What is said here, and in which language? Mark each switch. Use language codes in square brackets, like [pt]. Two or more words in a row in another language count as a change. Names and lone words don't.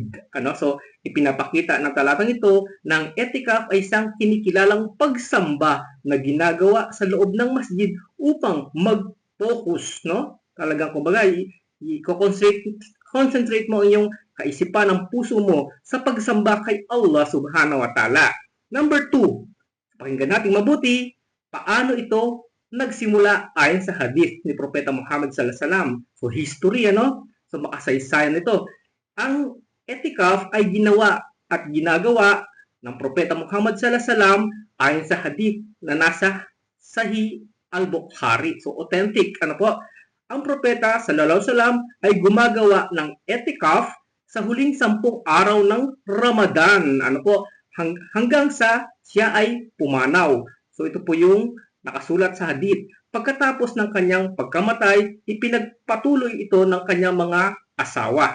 [tl] So, ipinapakita ng talatang ito ng etikaf ay isang kinikilalang pagsamba na ginagawa sa loob ng masjid upang mag-focus, talagang kumbaga, i-concentrate mo ang iyong kaisipan ng puso mo sa pagsamba kay [ar] الله سبحانه وتعالى. [tl] Number 2, pakinggan natin mabuti, paano ito nagsimula ayon sa hadith ni Propeta Muhammad [ar] صلى الله عليه وسلم. [tl] So history, So makasaysayan ito. Ang etikaf ay ginawa at ginagawa ng Propeta Muhammad [ar] صلى الله عليه وسلم [tl] ayon sa hadith na nasa Sahih Al-Bukhari. So authentic, ang propeta [ar] صلى الله عليه وسلم [tl] ay gumagawa ng etikaf sa huling 10 araw ng Ramadan. Hanggang sa siya ay pumanaw. So ito po yung nakasulat sa hadith. Pagkatapos ng kanyang pagkamatay, ipinagpatuloy ito ng kanyang mga asawa.